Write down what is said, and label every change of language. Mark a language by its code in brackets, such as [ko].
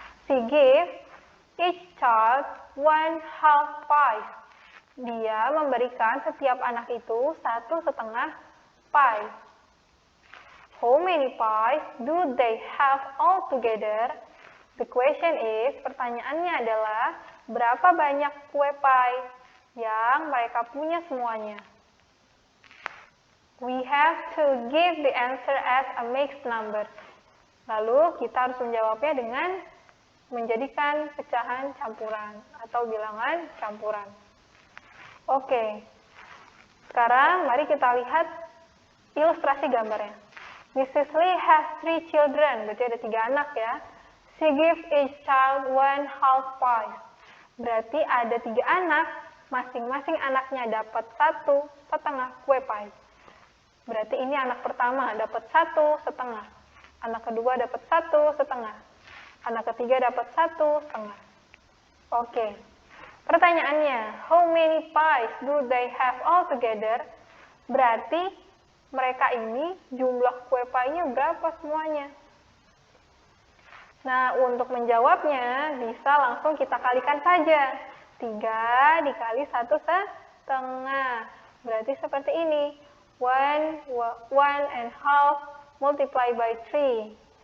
[en] She gives each child 1/2 pie. [id] Dia memberikan setiap anak itu 1/2 pie. [en] How many pies do they have all together? The question is, [id] pertanyaannya adalah, berapa banyak kue pie yang mereka punya semuanya? [en] We have to give the answer as a mixed number. [id] Lalu kita harus menjawabnya dengan menjadikan pecahan campuran atau bilangan campuran. Oke, sekarang mari kita lihat ilustrasi gambarnya. [en] Mrs. Lee has 3 children, [id] berarti ada 3 anak ya. [en] She gives each child 1/2 pie. [id] Berarti ada 3 anak, masing-masing anaknya dapat 1/2 kue pie. Berarti ini anak pertama dapat 1/2. Anak kedua dapat 1/2. Anak ketiga dapat 1/2. Oke. Pertanyaannya, [en] how many pies do they have all together? [id] Berarti mereka ini jumlah kue pie-nya berapa semuanya? Nah, untuk menjawabnya bisa langsung kita kalikan saja. 3 dikali 1/2. Berarti seperti ini. 1/2 [en] multiply by [id] 3.